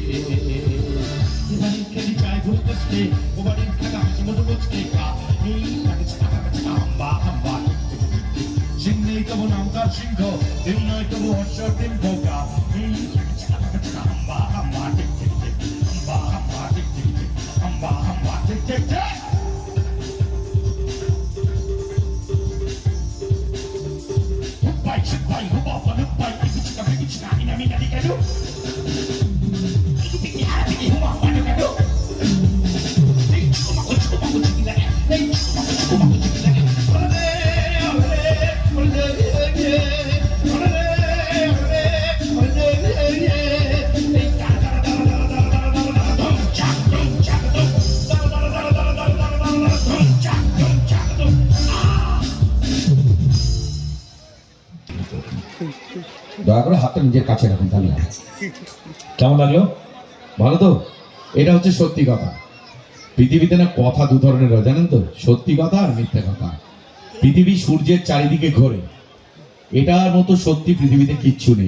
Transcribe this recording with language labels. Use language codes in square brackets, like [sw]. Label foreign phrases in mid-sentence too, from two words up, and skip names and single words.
[bn] এবারে খেলি যায় ভুল করতে, ও বাড়ির খেলা হাসি মতো বসতে কা। এই লাগে চাকা চাকা হাম্বা হাম্বা টিক টিক টিক টিক, সিং নেই তবু নামদার সিংহ, ডিম নয় তবু অশ্ব ডিম্ব কা। এই লাগে চাকা চাকা হাম্বা হাম্বা টিক টিক টিক, হাম্বা হাম্বা টিক টিক টিক, হাম্বা হাম্বা টিক টিক টিক। Hupai chupai hupa hupai, iku chika iku chika ina mina dikadu. Iku piki hara piki huma padu kadu. Hey chuma chiki lagi, hey chuma chiki lagi. Olé olé olé olé olé olé olé. Hey da da da da da da da da, dum chak dum dum, da da da da da da da da, dum chak dum. দয়া করে হাতটা নিজের কাছে রাখুন তাহলে হবে। কেমন লাগলো? ভালো তো? এটা হচ্ছে সত্যি কথা। পৃথিবীতে না কথা দু ধরনের হয় জানেন তো, সত্যি কথা আর মিথ্যে কথা। পৃথিবী সূর্যের চারিদিকে ঘোরে, এটার মতো সত্যি পৃথিবীতে কিচ্ছু নেই।